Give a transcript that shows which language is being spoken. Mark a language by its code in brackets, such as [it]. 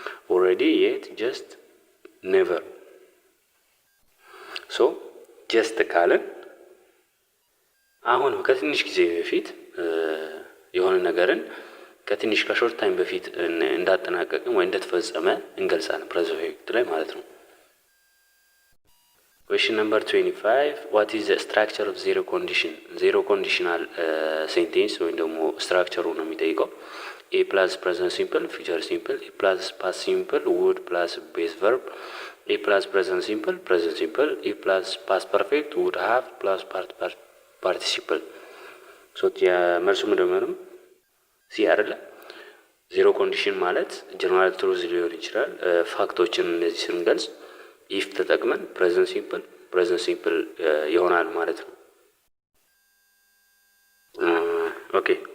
[en] already, yet, just, never። [am] so just ካልን አሁን ከትንሽ ጊዜ በፊት የሆነ ነገርን ከትንሽ ከሾርት ታይም በፊት እንዳጠናቀቅን ወይ እንደተፈጸመ እንገልጻለን present perfect ላይ ማለት ነው። [en] question number 25 what is the structure of zero condition? zero conditional sentence [am] ወይም ደግሞ ስትራክቸሩ ነው የሚጠይቀው። [en] a plus present simple, future simple, a plus past simple, would plus base verb, a plus present simple, a plus past perfect, would have plus participle። so [am] መልሱ ምንድነው? ሲ አይደለ? ዜሮ ኮንዲሽን ማለት ጀነራል ትሩዝ ሊሆን ይችላል። ፋክቶችን እንደዚህ ስንገልጽ ኢፍ ተጠቅመን ፕሬዘንት ሲምፕል ይሆናል ማለት ነው። ኦኬ